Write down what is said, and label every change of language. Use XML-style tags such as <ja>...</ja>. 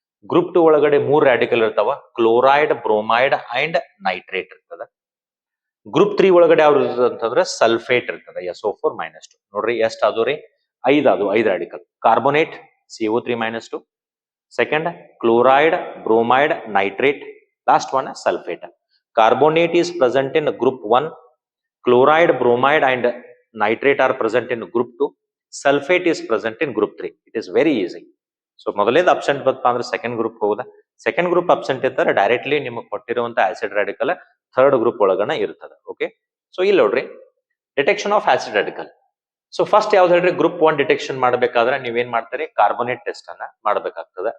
<kn>Group 2 ಒಳಗಡೆ 3 radical ಇರ್ತಾವ, chloride, bromide and nitrate ಇರ್ತದ. ಗ್ರೂಪ್ 3 ಒಳಗಡೆ ಯಾವ್ದು ಇರ್ತದ ಅಂತಂದ್ರೆ ಸಲ್ಫೇಟ್ ಇರ್ತದ, SO4-2. ನೋಡ್ರಿ ಎಷ್ಟು ಅದು ರೀ, 5 radical. Carbonate CO3-2, second chloride, bromide, nitrate, last one sulphate.</kn> <en>Carbonate is present in group 1, chloride, bromide and nitrate are present in group 2, sulfate is present in group 3. It is very easy.</en> <kn>So ಮೊದಲೇದು absent ಬತ್ತಪ್ಪ ಅಂದ್ರೆ second group ಹೋಗುದ. Second group absent ಇರ್ತಾರೆ, directly ನಿಮಗೆ ಕೊಟ್ಟಿರುವಂತ acid radical third group ಒಳಗನ ಇರ್ತದ. Okay, so ಇಲ್ಲಿ ನೋಡ್ರಿ, detection of acid radical. So first ಯಾವ್ದು ಹೇಳ್ರಿ, group 1 detection ಮಾಡ್ಬೇಕಾದ್ರೆ ನೀವೇನ್ ಮಾಡ್ತೀರಿ, ಕಾರ್ಬೋನೇಟ್ ಟೆಸ್ಟ್ ಅನ್ನ ಮಾಡ್ಬೇಕಾಗ್ತದೆ.</kn>